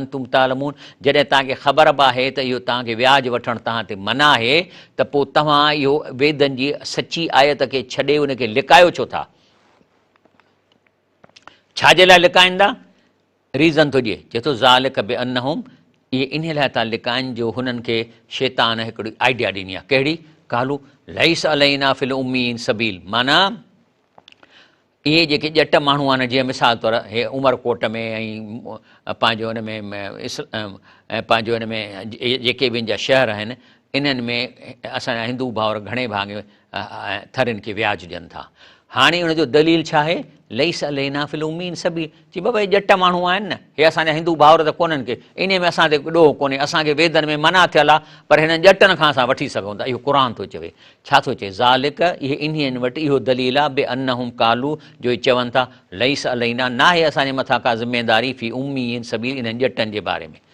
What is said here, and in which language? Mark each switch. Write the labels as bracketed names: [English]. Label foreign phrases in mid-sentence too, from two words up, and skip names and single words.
[Arabic] أنتم تعلمون, [Sindhi] जॾहिं तव्हांखे ख़बर बि आहे त इहो तव्हांखे व्याज वठणु तव्हां ते मना आहे, त पोइ तव्हां इहो वेदनि जी सची आयत खे छॾे उनखे लिकायो छो था? छाजे लाइ लिकाईंदा? रीज़न थो ॾिए, चए थो [Arabic] ذلك بأنهم, [Sindhi] इहे इन लाइ था लिकाइनि जो हुननि खे शैतान हिकिड़ी आइडिया ॾिनी आहे। कहिड़ी? [Arabic] قالوا ليس علينا في الأميين سبيل, [Sindhi] माना इहे जेके ॼट माण्हू आहिनि, जीअं मिसाल तौरु हे उमरकोट में ऐं पंहिंजो हिन में पंहिंजो हिन में जेके बि इन जा शहर आहिनि, इन्हनि में असांजा हिंदू भाउर घणे भाङे थरियुनि खे व्याज ॾियनि था। हाणे उनजो दलील छा आहे? [Arabic] ليس علينا في الأميين سبيل, [Sindhi] चई बाबा इहे ॼट माण्हू आहिनि न, हे असांजा हिंदू भाउर त कोन्हनि के, इन में असां ते ॾोह कोन्हे, असांखे वेदनि में मना थियल आहे, पर हिननि ॼटनि खां असां वठी सघूं था। इहो क़ुर थो चवे। छा थो चए? ज़ालिक, इहे इन्हनि वटि इहो दलील आहे, [Arabic] بأنهم قالوا, [Sindhi] जो इहे चवनि था [Arabic] ليس علينا, [Sindhi] न आहे असांजे मथां का ज़िमेदारी [Arabic] في الأميين سبيل, [Sindhi] इन्हनि ॼटनि जे बारे में।